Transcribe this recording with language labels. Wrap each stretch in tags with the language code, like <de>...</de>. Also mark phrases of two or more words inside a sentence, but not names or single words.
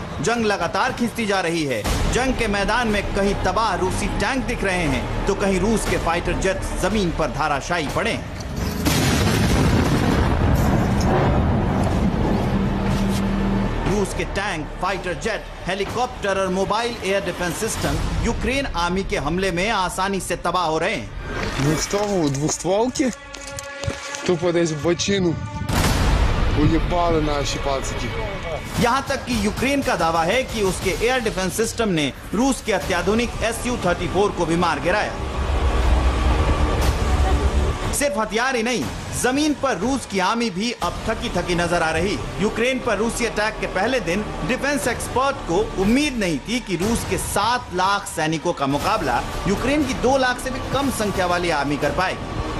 <hi>जंग लगातार खिंचती जा रही है। जंग के मैदान में कहीं तबाह रूसी टैंक दिख रहे हैं तो कहीं रूस के</hi> <en>fighter jet</en> <hi>जमीन पर धाराशायी पड़े हैं। रूस के टैंक,</hi> <en>fighter jet,</en> <hi>हेलीकॉप्टर और</hi> <en>mobile air defence system</en> <hi>यूक्रेन आर्मी के हमले में आसानी से तबाह हो रहे हैं।</hi> <ru>двустволки, тупо десь в бочину уебали наши пацики.</ru> <hi>यहाँ तक कि यूक्रेन का दावा है कि उसके</hi> <en>air defence system</en> <hi>ने रूस के अत्याधुनिक Su-34 को भी मार गिराया। सिर्फ हथियार ही नहीं, जमीन पर रूस की आर्मी भी अब थकी थकी नजर आ रही। यूक्रेन पर रूसी अटैक के पहले दिन</hi> <en>defence expert</en> <hi>को उम्मीद नहीं थी कि रूस के 7 लाख सैनिकों का मुकाबला यूक्रेन की 2 लाख से भी कम संख्या वाली आर्मी कर पाएगी।</hi>